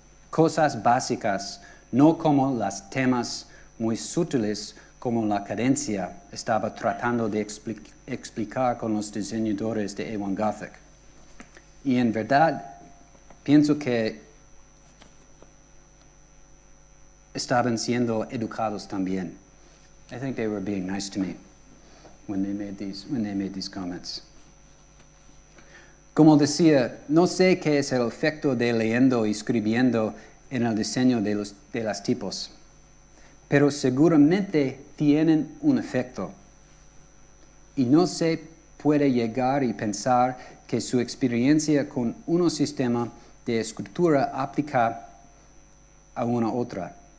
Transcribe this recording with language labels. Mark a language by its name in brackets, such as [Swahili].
[Spanish] Cosas básicas, no como los temas muy sutiles como la cadencia estaba tratando de explicar con los diseñadores de A1 Gothic. Y en verdad, pienso que estaban siendo educados también. [English] I think they were being nice to me when they made these comments. [Spanish] Como decía, no sé qué es el efecto de leyendo y escribiendo en el diseño de los tipos, pero seguramente tienen un efecto. Y no se puede llegar y pensar que su experiencia con un sistema de escritura aplica a una otra.